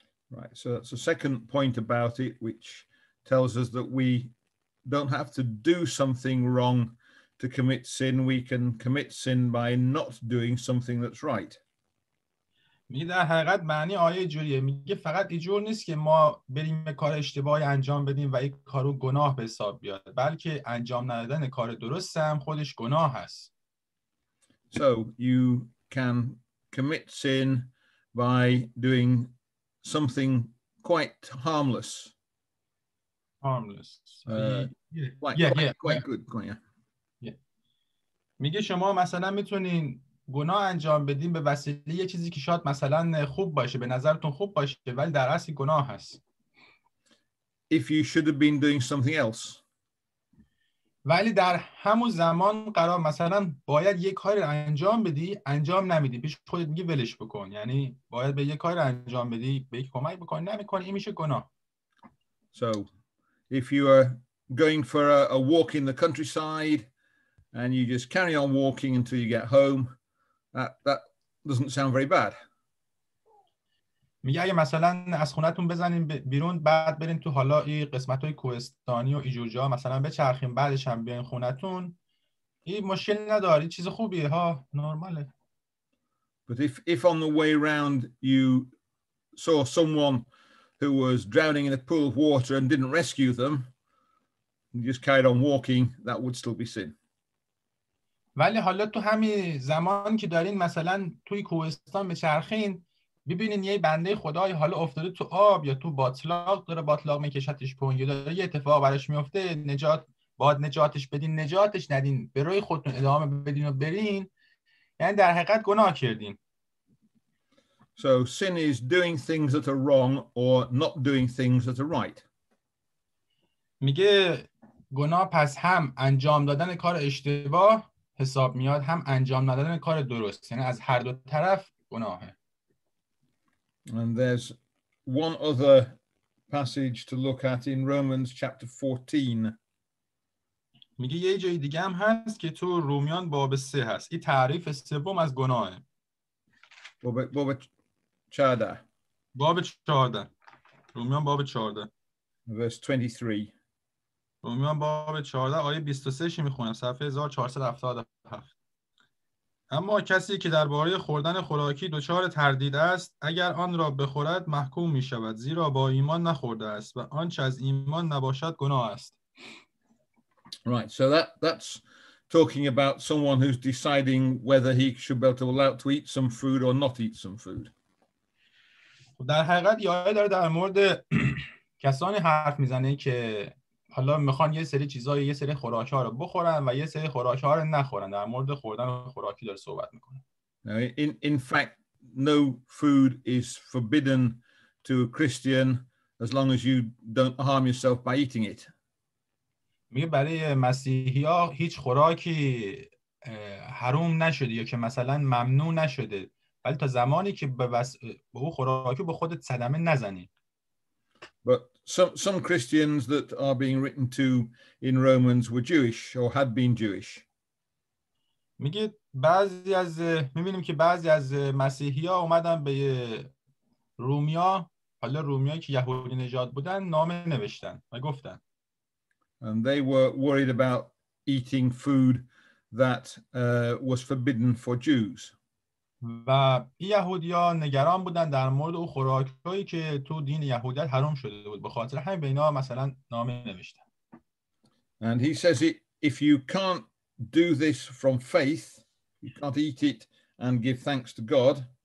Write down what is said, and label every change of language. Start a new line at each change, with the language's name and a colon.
English: Right, so that's the second point about it, which tells us that we don't have to do something wrong to commit sin. We can commit sin by not doing something that's right.
Persian: میگه در حقیقت معنی آیه جوریه. میگه فقط اینجور نیست که ما بریم کار اشتباهی انجام بدیم و این کارو گناه به حساب بیاد، بلکه انجام ندادن کار درست هم خودش گناه هست.
English: So you can commit sin by doing something quite harmless. Quite good.
Persian: میگه شما مثلا میتونین گناه انجام بدین به وسیله یه چیزی که شاید مثلا خوب باشه، به نظرتون خوب باشه، ولی در اصل گناه هست.
English: If you should have been doing something else.
Persian: ولی در همون زمان قرار مثلا باید یه کاری انجام بدی، انجام نمیدی، پیش خودت میگی ولش بکن. یعنی باید به یه کاری انجام بدی، به یک کمک بکنی، نمیکنی، این میشه گناه.
English: So if you are going for a walk in the countryside and you just carry on walking until you get home, that doesn't sound very bad.
Persian: میگه اگه مثلا از خونتون بزنین بیرون بعد برین تو حالا این قسمت‌های کوهستانی و اینجور جا مثلا بچرخین بعدش هم بیاین خونتون، این مشکل نداره، چیز خوبیه ها، نرماله.
English: But if on the way round you saw someone who was drowning in a pool of water and didn't rescue them, and just carried on walking, that would still be sin.
Persian: ولی حالا تو همین زمان که دارین مثلا توی کوهستان بچرخین ببینین یه بنده خدای حالا افتاده تو آب یا تو باتلاق داره باطلاق میکشتش پایین یا داره یه اتفاق براش میفته، باید نجاتش بدین، نجاتش ندین، به روی خودتون ادامه بدین و برین، یعنی در حقیقت گناه کردین.
English: So sin is doing things that are wrong or not doing things that are right.
Persian: میگه گناه پس هم انجام دادن کار اشتباه حساب میاد، هم انجام ندادن کار درست، یعنی از هر دو طرف گناهه.
English: And there's one other passage to look at in Romans chapter 14.
Persian: میگه یه جای دیگه هم هست که تو رومیان باب 3 هست. این تعریف سوم از گناهه. باب 14. باب 14. رومیان باب 14.
English: Verse 23.
Persian: رومیان باب 14 آیه 23 شی میخونم، صفحه 1477. اما کسی که درباره خوردن خوراکی دچار تردید است، اگر آن را بخورد محکوم می شود، زیرا با ایمان نخورده است و آنچه از ایمان نباشد گناه است.
English: Right, so that's talking about someone who's deciding whether he should be allowed to eat some food or not eat some food.
Persian: در حقیقت یه آیه داره در مورد کسانی حرف میزنه که حالا میخوان یه سری چیزای، یه سری خوراک‌ها رو بخورن و یه سری خوراک‌ها رو نخورن. در مورد خوردن خوراکی داره صحبت میکنه.
English: Now, in fact, no food is forbidden to a Christian as long as you don't harm yourself by eating it.
Persian: میگه برای مسیحی‌ها هیچ خوراکی حرام نشده یا که مثلا ممنوع نشده، ولی تا زمانی که به اون خوراکی به خودت صدمه نزنی.
English: But some Christians that are being written to in Romans were Jewish or had been Jewish.
Persian: میگه میبینیم که بعضی از مسیحی‌ها اومدن به رومیا، حالا رومیایی که یهودی نژاد بودن، نامه نوشتن و گفتن.
English: And they were worried about eating food that was forbidden for Jews.
Persian: و این یهودی‌ها نگران بودن در مورد اون خوراکایی که تو دین یهودیت حرام شده بود، به خاطر همین به اینا مثلا نامه نوشتن.
English: And he says if you can't do this from faith, you can't eat it and give thanks to God,